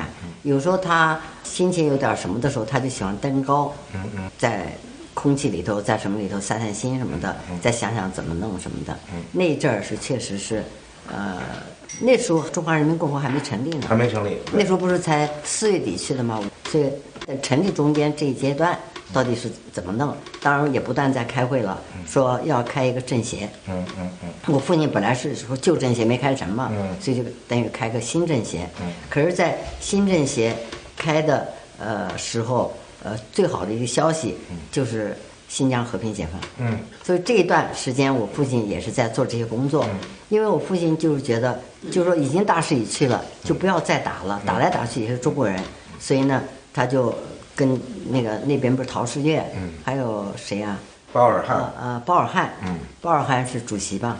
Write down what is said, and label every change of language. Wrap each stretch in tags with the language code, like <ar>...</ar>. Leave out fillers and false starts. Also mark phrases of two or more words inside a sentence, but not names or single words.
<zh>有時候他心情有點什麼的時候，他就喜歡登高，在空氣裡頭，在什麼裡頭散散心什麼的，再想想怎麼弄什麼的。那一陣兒是確實是，那時候中華人民共和國還沒成立呢，還沒成立。那時候不是才4月底去的嗎？所以在成立中間這一階段到底是怎麼弄？當然也不斷在開會了，說要開一個政協。我父親本來是說舊政協沒開成嘛，所以就等於開個新政協。可是，在新政協開的時候，最好的一個消息就是新疆和平解放。所以這一段時間我父親也是在做這些工作，因為我父親就是覺得，就是說已經大勢已去了，就不要再打了，打來打去也是中國人，所以呢，他就跟那邊不是陶世岳，還有誰啊？包尔汉。包尔漢。包爾漢是主席吧？</zh>